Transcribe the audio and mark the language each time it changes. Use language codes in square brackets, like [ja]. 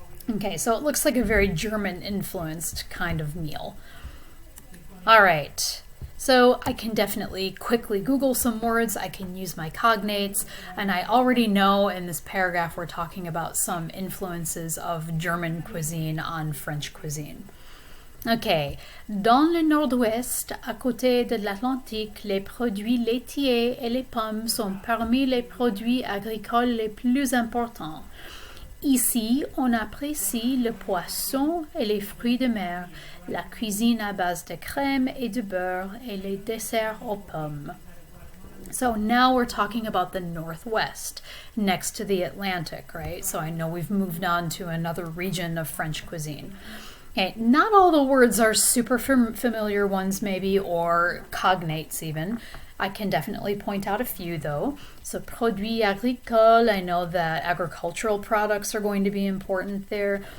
[en] Okay, so it looks like a very German-influenced kind of meal. All right. So I can definitely quickly Google some words, I can use my cognates, and I already know in this paragraph we're talking about some influences of German cuisine on French cuisine. [fr] Okay, dans le nord-ouest, à côté de l'Atlantique, les produits laitiers et les pommes sont parmi les produits agricoles les plus importants. Ici, on apprécie le poisson et les fruits de mer, la cuisine à base de crème et de beurre, et les desserts aux pommes. [en] So now we're talking about the Northwest, next to the Atlantic, right? So I know we've moved on to another region of French cuisine. Okay, not all the words are super familiar ones maybe, or cognates even. I can definitely point out a few though. So produits agricoles, I know that agricultural products are going to be important there.